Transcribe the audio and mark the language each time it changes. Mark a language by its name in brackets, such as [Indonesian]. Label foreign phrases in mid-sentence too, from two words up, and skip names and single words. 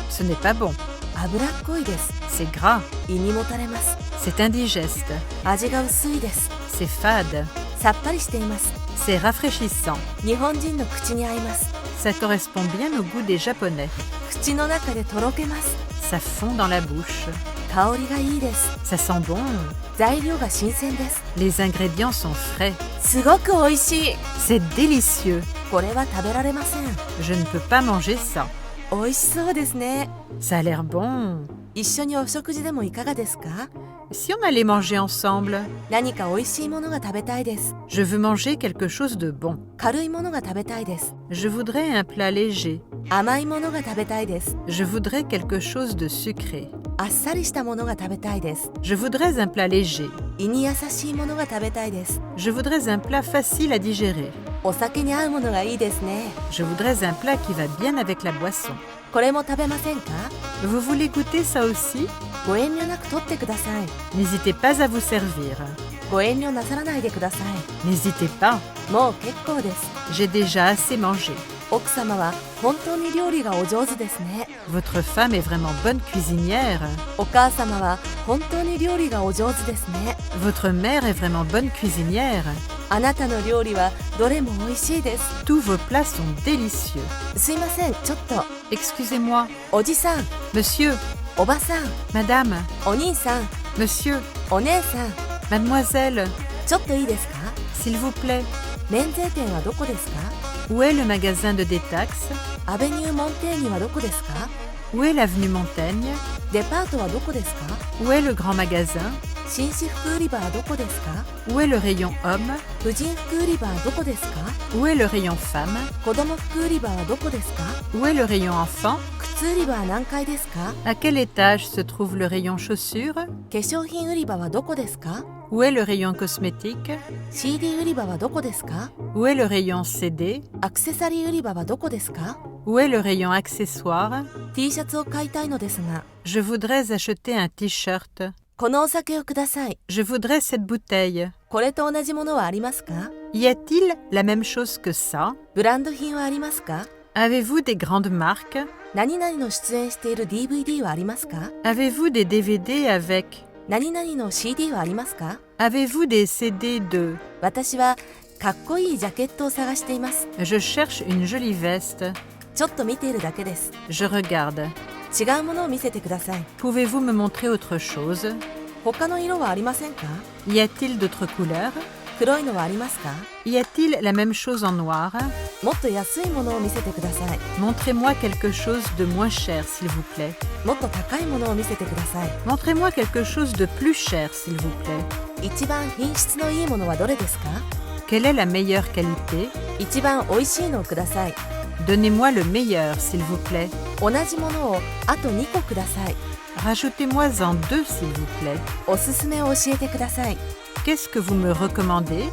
[French] Ce n'est pas bon. [Japanese] 脂っこいです。 [French] C'est gras. [Japanese] 胃にもたれます。 [French] C'est indigeste. [Japanese] 味が薄いです。 [French] C'est fade. [Japanese] さっぱりしています。 [French] C'est rafraîchissant. [Japanese] 日本人の口に合います。 [French] Ça correspond bien au goût des Japonais. [Japanese] 口の中でとろけます。 [French] Ça fond dans la bouche. [Japanese] 香りがいいです。 [French] Ça sent bon. [Japanese] 材料が新鮮です。 [French] Les ingrédients sont frais. [Japanese] すごく美味しい。 [French] C'est délicieux. [Japanese] これは食べられません。 [French] Je ne peux pas manger ça. [Japanese] 美味しそうですね。 [French] Ça a l'air bon. [Japanese] 一緒にお食事でもいかがですか？ [French] Si on allait manger ensemble, [Japanese] 何か美味しいものが食べたいです。 [French] je veux manger quelque chose de bon. [Japanese] 軽いものが食べたいです。 [French] Je voudrais un plat léger. [Japanese] 甘いものが食べたいです。 [French] Je voudrais quelque chose de sucré. [Japanese] あっさりしたものが食べたいです。 [French] Je voudrais un plat léger. [Japanese] 胃に優しいものが食べたいです。 [French] Je voudrais un plat facile à digérer. [Japanese] お酒に合うものがいいですね。 [French] Je voudrais un plat qui va bien avec la boisson. [Japanese] これも食べませんか？ [French] Vous voulez goûter ça aussi? [Japanese] ご遠慮なく取ってください。 [French] N'hésitez pas à vous servir. [Japanese] ご遠慮なさらないでくださ [French] N'hésitez pas. [Japanese] い。もう結構です。 [French] J'ai déjà assez mangé. [Japanese] 奥様は本当に料理がお上手ですね。 [French] Votre femme est vraiment bonne cuisinière. [Japanese] お母様は本当に料理がお上手ですね。 [French] Votre mère est vraiment bonne cuisinière. [Japanese] あなたの料理はどれも美味しいです。 [French] Tous vos plats sont délicieux. [Japanese] すいません、ちょっと。 [French] Excusez-moi. [Japanese] おじさん、 [French] Monsieur, [Japanese] おばさん、 [French] madame, [Japanese] お兄さん、 [French] monsieur, [Japanese] お姉さん、 [French] mademoiselle, [Japanese] ちょっといいですか？ [French] s'il vous plaît. [Japanese] 免税店はどこですか？ [French] Où est le magasin de détaxe? [Japanese] アベニューモンテーニはどこですか？ [French] Où est l'avenue Montaigne? [Japanese] デパートはどこですか？ [French] Où est le grand magasin? [Japanese] 紳士服売り場はどこですか？ [French] Où est le rayon homme? [Japanese] 婦人服売り場はどこですか？ [French] Où est le rayon femme? [Japanese] 子供服売り場はどこですか？ [French] Où est le rayon enfant? [Japanese] 靴売り場は何階ですか？ [French] À quel étage se trouve le rayon chaussures? [Japanese] 化粧品売り場はどこですか？ [French] Où est le rayon cosmétique? [Japanese] CD 売り場はどこですか？ [French] Où est le rayon CD? [Japanese] アクセサリー売り場はどこですか？ [French] Où est le rayon accessoires? [Japanese] T シャツを買いたいのですが、 [French] Je voudrais acheter un t-shirt. [Japanese] このお酒をください。 [French] Je voudrais cette bouteille. [Japanese] これと同じものはありますか？ [French] Y a-t-il la même chose que ça? [Japanese] ブランド品はありますか？ [French] Avez-vous des grandes marques? [Japanese] 何々の出演している DVD はありますか？ [French] Avez-vous des DVD avec? [Japanese] 何々の CD はありますか？ [French] Avez-vous des CD de? [Japanese] 私はかっこいいジャケットを探しています。 [French] Je cherche une jolie veste. [Japanese] ちょっと見ているだけです。 [French] Je regarde. [Japanese] 違うものを見せてください。 [French] Pouvez-vous me montrer autre chose? [Japanese] 他の色はありませんか？ [French] Y a-t-il d'autres couleurs? [Japanese] 黒いのはありますか？ [French] Y a-t-il la même chose en noir? [Japanese] もっと安いものを見せてください。 [French] Montrez-moi quelque chose de moins cher, s'il vous plaît. [Japanese] もっと高いものを見せてください。 [French] Montrez-moi quelque chose de plus cher, s'il vous plaît. [Japanese] 一番品質のいいものはどれですか？ [French] Quelle est la meilleure qualité? [Japanese] 一番美味しいのをください。 [French] Donnez-moi le meilleur, s'il vous plaît. [Japanese] 同じものをあと2個ください。 [French] Rajoutez-moi-en 2, s'il vous plaît. [Japanese] おすすめを教えてください。 [French] Qu'est-ce que vous me recommandez?